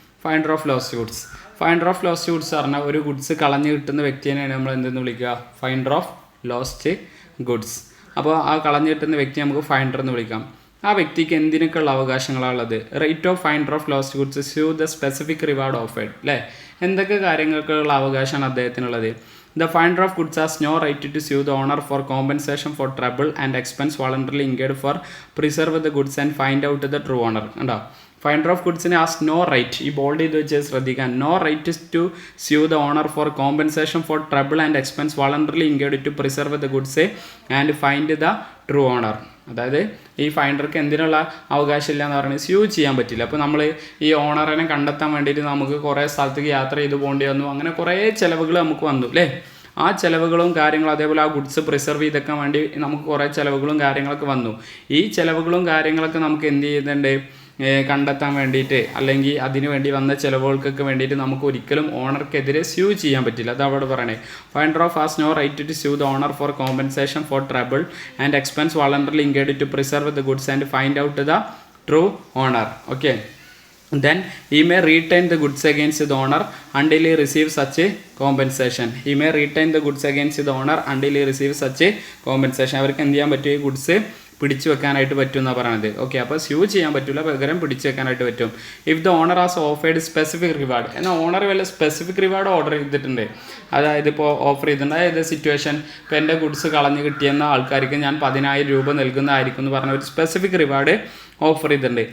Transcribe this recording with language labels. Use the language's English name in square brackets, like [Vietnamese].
[English] finder of lost goods [Malayalam] പറഞ്ഞാൽ ഒരു goods കളഞ്ഞ് കിട്ടുന്ന വ്യക്തിയെയാണ് നമ്മൾ എന്തെന്ന് വിളിക്കുക? [English] Finder of lost goods. [Malayalam] അപ്പോൾ ആ കളഞ്ഞ് കിട്ടുന്ന വ്യക്തി നമുക്ക് ഫൈൻഡർ എന്ന് വിളിക്കാം. ആ വ്യക്തിക്ക് എന്തിനൊക്കെയുള്ള അവകാശങ്ങളാണുള്ളത്? [English] right of finder of lost goods sue the specific reward offered [Malayalam] അല്ലേ, എന്തൊക്കെ കാര്യങ്ങൾക്കുള്ള അവകാശമാണ് അദ്ദേഹത്തിനുള്ളത്? [English] The finder of goods has no right to sue the owner for compensation for trouble and expense voluntarily incurred for preserve the goods and find out the true owner. [Malayalam] ഉണ്ടോ? [English] finder of ഗുഡ്സിന് has no right, [Malayalam] ഈ bold ചെയ്ത് വെച്ച് ശ്രദ്ധിക്കാൻ, [English] No right to sue the owner for compensation for trouble and expense voluntarily incurred to preserve the goods and find the true owner. [Malayalam] അതായത് ഈ ഫൈൻഡർക്ക് എന്തിനുള്ള അവകാശമില്ല എന്ന് പറയുന്നത് സ്യൂ ചെയ്യാൻ പറ്റില്ല. അപ്പോൾ നമ്മൾ ഈ ഓണറിനെ കണ്ടെത്താൻ വേണ്ടിയിട്ട് നമുക്ക് കുറേ സ്ഥലത്തേക്ക് യാത്ര ചെയ്ത് പോകേണ്ടി വന്നു, അങ്ങനെ കുറേ ചിലവുകൾ നമുക്ക് വന്നു അല്ലേ. ആ ചിലവുകളും കാര്യങ്ങളും അതേപോലെ ആ ഗുഡ്സ് പ്രിസർവ് ചെയ്തെക്കാൻ വേണ്ടി നമുക്ക് കുറേ ചിലവുകളും കാര്യങ്ങളൊക്കെ വന്നു. ഈ ചിലവുകളും കാര്യങ്ങളൊക്കെ നമുക്ക് എന്ത് ചെയ്യുന്നുണ്ട്? കണ്ടെത്താൻ വേണ്ടിയിട്ട് അല്ലെങ്കിൽ അതിന് വേണ്ടി വന്ന ചിലവുകൾക്കൊക്കെ വേണ്ടിയിട്ട് നമുക്ക് ഒരിക്കലും ഓണർക്കെതിരെ സ്യൂ ചെയ്യാൻ പറ്റില്ല. അത് അവിടെ പറയണേ, [English] Finder of has no right to sue the owner for compensation for trouble and expense voluntarily incurred to preserve the goods and find out the true owner. Okay, then he may retain the goods against the owner until he receives such a compensation. He may retain the goods against the owner until he receives such a compensation. [Malayalam] അവർക്ക് എന്ത് ചെയ്യാൻ പറ്റും? ഈ goods പിടിച്ചു വെക്കാനായിട്ട് പറ്റും എന്നാണ് പറയുന്നത്. ഓക്കെ, അപ്പോൾ സ്യൂ ചെയ്യാൻ പറ്റില്ല, പകരം പിടിച്ചു വെക്കാനായിട്ട് പറ്റും. [English] if the owner has offered specific reward, [Malayalam] എന്നാൽ ഓണർ വല്ല സ്പെസിഫിക് റിവാർഡ് ഓർഡർ ചെയ്തിട്ടുണ്ട്, അതായത് ഇപ്പോൾ ഓഫർ ചെയ്തിട്ടുണ്ട്, അതായത് സിറ്റുവേഷൻ ഇപ്പോൾ എൻ്റെ ഗുഡ്സ് കളഞ്ഞ് കിട്ടിയെന്ന ആൾക്കാർക്ക് ഞാൻ 10,000 രൂപ നൽകുന്നതായിരിക്കും എന്ന് പറഞ്ഞ ഒരു സ്പെസിഫിക് റിവാർഡ് ഓഫർ ചെയ്തിട്ടുണ്ട്.